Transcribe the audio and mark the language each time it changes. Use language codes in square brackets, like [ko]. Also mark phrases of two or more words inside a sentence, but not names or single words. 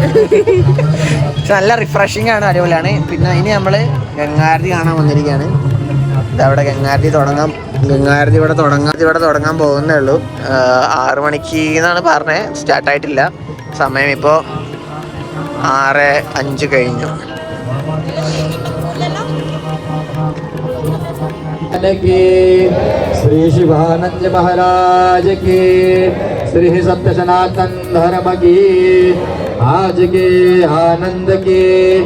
[ml] പക്ഷെ നല്ല റിഫ്രഷിംഗ് ആണ്, അടിപൊളിയാണ്. പിന്നെ ഇനി നമ്മൾ ഗംഗാരതി കാണാൻ വന്നിരിക്കുകയാണ്. ഇതവിടെ ഗംഗാരതി ഇവിടെ തുടങ്ങാൻ പോകുന്നേ ഉള്ളൂ. 6 മണിക്ക് എന്നാണ് പറഞ്ഞത്, സ്റ്റാർട്ടായിട്ടില്ല. സമയം ഇപ്പോൾ 6:05 കഴിഞ്ഞു. [hi] श्री शिवानंद महाराज की, श्री सत्य सनातन धर्म की, आज के आनंद की।